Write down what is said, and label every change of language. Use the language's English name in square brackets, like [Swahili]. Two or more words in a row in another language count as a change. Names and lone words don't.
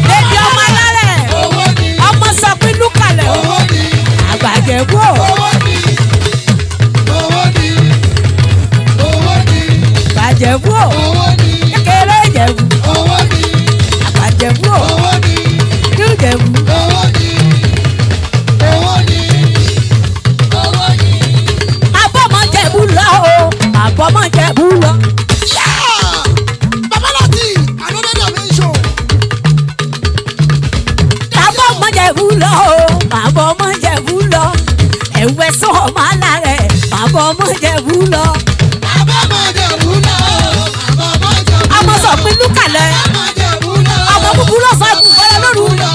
[Yoruba] Bébí ọmọ alálẹ̀. Owó ni. Ọmọ Sọpín lúkàlẹ̀. Owó ni. Àgbà Ìjẹ̀bú o. Owó ni. Owó ni. Owó ni. Ìbàjẹ́bú o. Owó ni. Kékeré Ìjẹ̀bú. Owó ni. Àgbàjẹ̀bú o. Owó ni. Ìlú Ìjẹ̀bú. Owó ni. Owó ni. Owó ni. Àbọ̀mọ̀jẹ̀bú lọ o. Àbọ̀mọ̀jẹ̀bú lọ. Yeah! [English] Baba Lati, another dimension. [Yoruba] Bàbá ọmọ Jẹ̀bú lọ o, bàbá ọmọ Jẹ̀bú lọ. Ẹ̀wẹ̀ sọ ọmọ alárẹ̀, bàbá ọmọ Jẹ̀bú lọ. Bàbá ọmọ Jẹ̀bú lọ o, bàbá ọmọ Jẹ̀bú lọ. Ọmọ Sọ̀pin Lúkàlẹ̀. Bàbá ọmọ Jẹ̀bú lọ. Ọmọ búburú lọ́sàn-án ẹ̀bùn bọ́lá lóru.